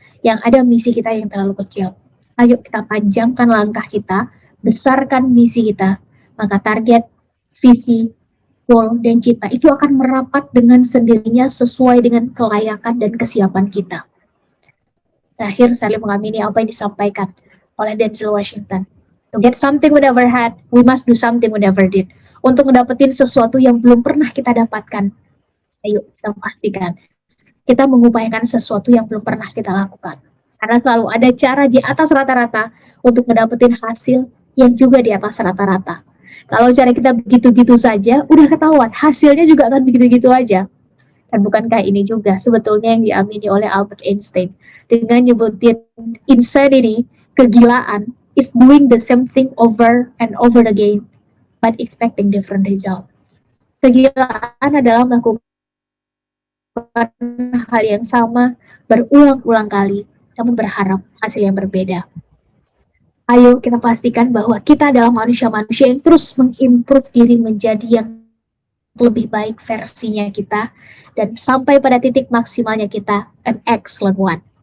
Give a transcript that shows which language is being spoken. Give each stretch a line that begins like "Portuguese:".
Indonesian: Yang ada misi kita yang terlalu kecil. Ayo kita panjangkan langkah kita, besarkan misi kita, maka target, visi, goal, dan cita itu akan merapat dengan sendirinya sesuai dengan kelayakan dan kesiapan kita. Terakhir, saya mengamini apa yang disampaikan oleh Denzel Washington.
English: To get something we never had, we must do something we never did.
Indonesian: Untuk mendapatkan sesuatu yang belum pernah kita dapatkan, ayo kita pastikan kita mengupayakan sesuatu yang belum pernah kita lakukan. Karena selalu ada cara di atas rata-rata untuk mendapatkan hasil yang juga di atas rata-rata. Kalau cara kita begitu-gitu saja, udah ketahuan, hasilnya juga akan begitu-gitu aja. Dan bukankah ini juga sebetulnya yang diamini oleh Albert Einstein dengan nyebutin insanity
English: kegilaan is doing the same thing over and over again, but expecting different result.
Indonesian: Kegilaan adalah melakukan hal yang sama berulang-ulang kali, namun berharap hasil yang berbeda. Ayo kita pastikan bahwa kita adalah manusia-manusia yang terus mengimprove diri menjadi yang lebih baik versinya kita, dan sampai pada titik maksimalnya kita,
English: an excellent one.